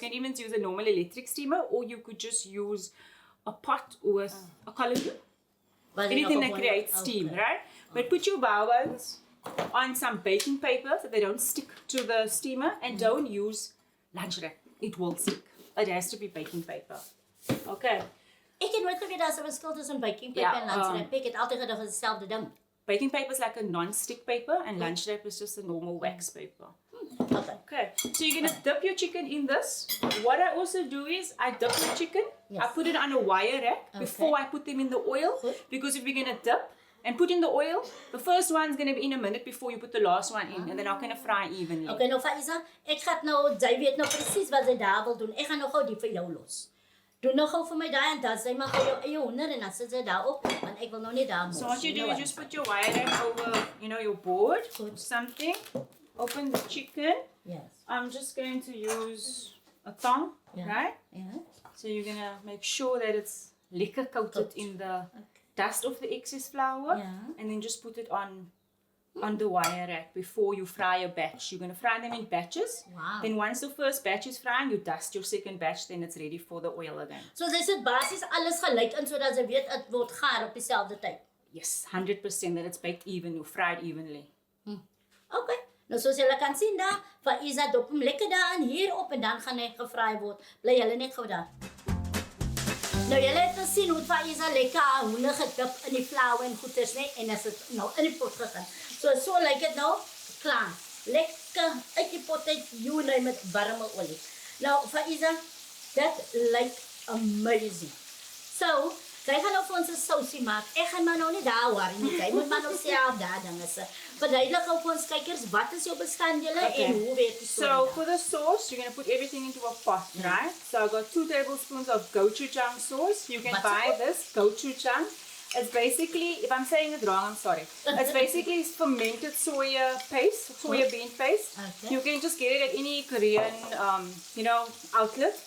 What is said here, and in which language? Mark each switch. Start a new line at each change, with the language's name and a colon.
English: can even use a normal electric steamer, or you could just use a pot with a column. Anything that creates steam, right? But put your bao buns on some baking paper so they don't stick to the steamer, and don't use lunch wrap. It will stick. It has to be baking paper. Okay.
Afrikaans: Ek het nooit geweet daar's 'n verskil tussen baking paper Ja, en lunch wrap. Ek het altyd gedink dit is dieselfde ding.
English: Baking paper is like a non-stick paper, and lunch wrap is just a normal wax paper. Okay. Okay, so you're gonna dip your chicken in this. What I also do is I dip the chicken. Yes. I put it on a wire rack before I put them in the oil, Good. because if you're gonna dip and put in the oil, the first one's gonna be in a minute before you put the last one in, and they're not gonna fry evenly.
Afrikaans: Okay, nou Faaiza, ek gaan nou, jy weet nou presies wat jy daar wil doen. Ek gaan nou gou die vir jou los. Doen nou gou vir my daai en dan sy maar gou jou eie hoender en dan sit jy daarop, want ek wil nou net daar mos.
English: So what you do know is just put your wire rack over, your board or something. Open the chicken. Yes. I'm just going to use a thong, Yeah. right?
Afrikaans: Ja.
English: So you're gonna make sure that it's lekker coated in the Okay. dust of the excess flour, Yeah. and then just put it on the wire rack before you fry a batch. You're gonna fry them in batches. Wow. Then once the first batch is frying, you dust your second batch. Then it's ready for the oil again.
Afrikaans: So jy sit basies alles gelyk in sodat jy weet dit word gaar op dieselfde tyd.
English: Yes, 100% that it's baked even, fried evenly.
Afrikaans: Okay. Nou soos julle kan sien daar, Faaiza dop hom lekker daarin hierop en dan gaan hy gefraai word. Bly julle net gou daar. Nou julle het gesien hoe Faaiza lekker haar hoender gedip in die flour en goeders, né? En as dit nou in die pot gegaan. So lyk dit nou klaar. Lekker uit die pot uit,
English: you name it,
Afrikaans: warme olie. Nou Faaiza, dat lyk amazing. So, sy gaan nou vir ons 'n sousie maak. Ek gaan maar nou nie daar worry nie. Sy moet maar nou self daar dinge se. Verduidelik gou vir ons kykers, wat is jou bestanddele en hoe werk die
English: So for the sauce, you're gonna put everything into a pot, right? So I got 2 tablespoons of gochujang sauce. You can What's buy it this gochujang. It's basically, if I'm saying it wrong, I'm sorry. It's basically fermented soya paste, soya bean paste. Okay. You can just get it at any Korean, outlet.